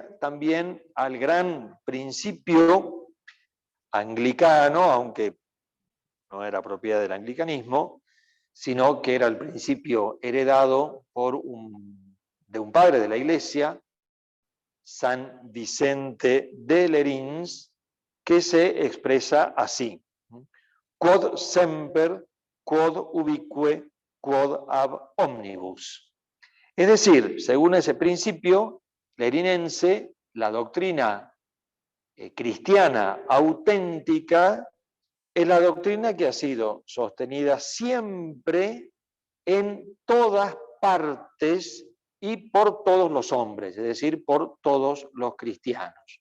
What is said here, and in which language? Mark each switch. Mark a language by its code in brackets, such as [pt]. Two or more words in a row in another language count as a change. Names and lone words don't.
[es] también al gran principio anglicano, aunque no era propiedad del anglicanismo, sino que era el principio heredado de un padre de la Iglesia, San Vicente de Lerins, que se expresa así: [la] quod semper, quod ubique, quod ab omnibus. [es] Es decir, según ese principio lerinense, la doctrina cristiana auténtica es la doctrina que ha sido sostenida siempre en todas partes y por todos los hombres, es decir, por todos los cristianos.